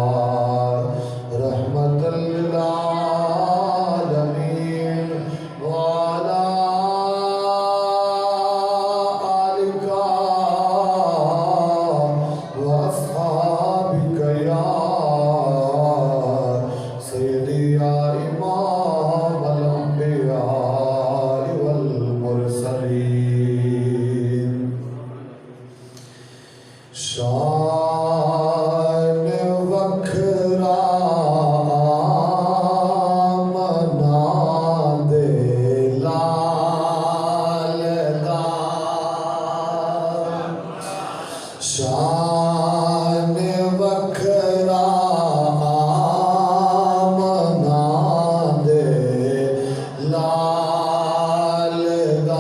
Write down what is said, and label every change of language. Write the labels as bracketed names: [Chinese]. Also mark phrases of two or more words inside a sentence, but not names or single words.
[Arabic] رحمة للعالمين وعلى آلك وأصحابك يا سيدي يا إمام الأنبياء والمرسلين. [Punjabi] شان وکھرا منا دے لال دا. شان وکھرا منا دے لال دا.